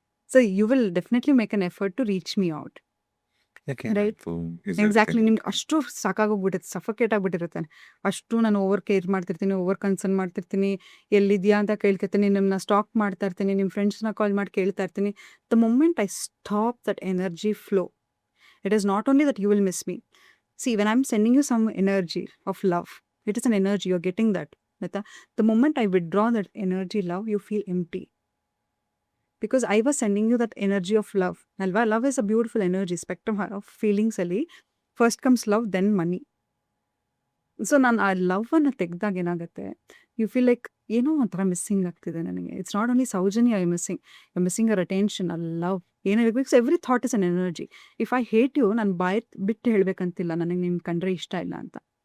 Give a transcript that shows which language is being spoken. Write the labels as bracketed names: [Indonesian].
[English] So you will definitely make an effort to reach me out. Right? Exactly. [Kannada] ನಿಮ್ಗೆ ಅಷ್ಟು ಸಾಕಾಗೋಗ್ಬಿಟ್ಟಿರುತ್ತೆ, suffocate ಆಗಿಬಿಟ್ಟಿರುತ್ತೆ. ಅಷ್ಟು ನಾನು over care ಮಾಡ್ತಿರ್ತೀನಿ, over concern ಮಾಡ್ತಿರ್ತೀನಿ, ಎಲ್ಲಿದೆಯಾ ಅಂತ ಕೇಳ್ಕೊತೀನಿ, ನಿಮ್ಮನ್ನ ಸ್ಟಾಕ್ ಮಾಡ್ತಾ ಇರ್ತೀನಿ, ನಿಮ್ಮ ಫ್ರೆಂಡ್ಸ್ನ ಕಾಲ್ ಮಾಡಿ ಕೇಳ್ತಾ ಇರ್ತೀನಿ. [English] The moment I stop that energy flow, it is not only that you will miss me. See, when I am sending you some energy of love, it is an energy, you are getting that. ಆಯ್ತಾ? The moment I withdraw that energy love, you feel empty. Because I was sending you that energy of love. Alva, love is a beautiful energy spectrum of feelings ಅಲ್ಲಿ. First comes love, then money. [Kannada] So ನಾನು ಆ love ಅನ್ನು ತೆಗೆದಾಗ ಏನಾಗುತ್ತೆ, [English] you feel like [Kannada] ಏನೋ ಒಂಥರ missing ಆಗ್ತಿದೆ ನನಗೆ. [English] It's not only Soujanya I missing uh attention, a love ಏನಿರಬೇಕು. Because every thought is an energy. If I hate you, [Kannada] ನಾನು ಬಾಯ್ ಬಿಟ್ಟು ಹೇಳ್ಬೇಕಂತಿಲ್ಲ ನನಗೆ ನಿಮ್ಗೆ ಕಂಡ್ರೆ ಇಷ್ಟ ಇಲ್ಲ ಅಂತ.